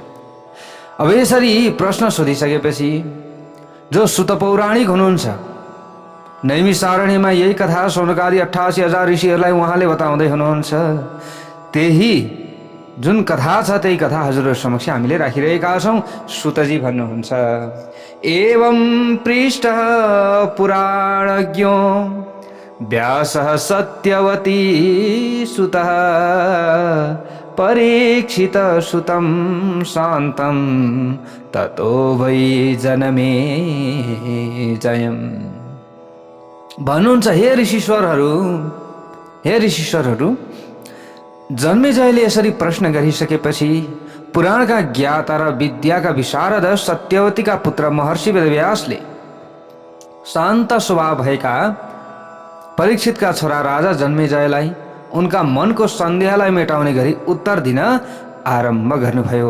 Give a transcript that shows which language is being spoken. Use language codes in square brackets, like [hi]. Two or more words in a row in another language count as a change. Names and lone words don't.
[ne] अब यसरी प्रश्न सोधिसकेपछि जो सुत पौराणिक हुनुहुन्छ, नैमिषारण्यमा यही कथा सौनकादि 88,000 ऋषिहरूलाई उहाँले बताउँदै हुनुहुन्छ। त्यही जुन कथा छ त्यही कथा हजुरहरू समक्ष हामीले राखिरहेका छौँ। सुतजी भन्नुहुन्छ, [sa] एवं पृष्ठ पुराणज्ञो व्यासः सत्यवती सुतः परीक्षित सुतं शान्तं ततो वै जनमे जयम्। [ne] भन्नुहुन्छ, हे ऋषिश्वरहरू, जन्मेजयले यसरी प्रश्न गरिसकेपछि पुराणका ज्ञाता र विद्याका विशारद सत्यवतीका पुत्र महर्षि वेदव्यासले शान्त स्वभाव भएका परीक्षितका छोरा राजा जन्मेजयलाई उनका मनको सन्देहलाई मेटाउने गरी उत्तर दिन आरम्भ गर्नुभयो।